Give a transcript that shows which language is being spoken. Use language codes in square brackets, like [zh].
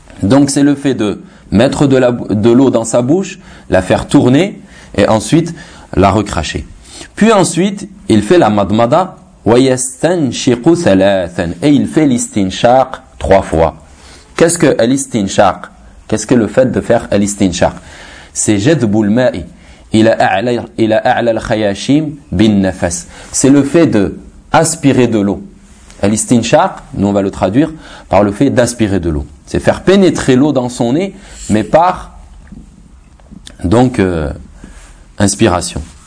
[fr] Donc c'est le fait de mettre de l'eau dans sa bouche, la faire tourner et ensuite la recracher. Puis ensuite, il fait la madmada. [ar] وَيَسْتَنْشِقُ ثَلَاثًا. [fr] Et il fait l'istinshaq trois fois. Qu'est-ce que l'istinshaq? Qu'est-ce que le fait de faire l'istinshaq? [ar] C'est جَدْبُ الْمَاءِ إِلَى أَعْلَى الْخَيَاشِيمِ بِالنَّفَسِ. [fr] C'est le fait d'aspirer de l'eau. L'istinshaq, nous on va le traduire par le fait d'aspirer de l'eau. C'est faire pénétrer l'eau dans son nez, mais par, donc, inspiration.